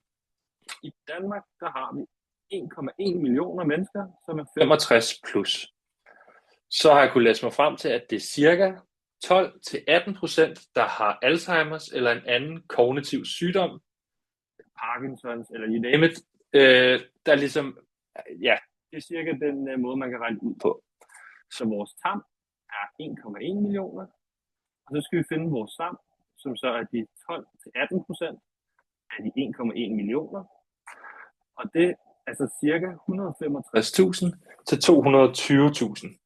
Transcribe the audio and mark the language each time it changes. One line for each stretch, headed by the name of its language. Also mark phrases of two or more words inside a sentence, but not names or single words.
Danish: I Danmark, der har vi 1,1 millioner mennesker, som er 65 plus. Så har jeg kunnet læse mig frem til, at det er cirka 12-18%, der har Alzheimers eller en anden kognitiv sygdom, Parkinsons eller
English: you name it,
Danish: der ligesom, ja, det er cirka den måde, man kan regne ud på. Så vores TAM er 1,1 millioner, og så skal vi finde vores SAM, som så er de 12-18% af de 1,1 millioner, og det er så cirka 165.000 til 220.000.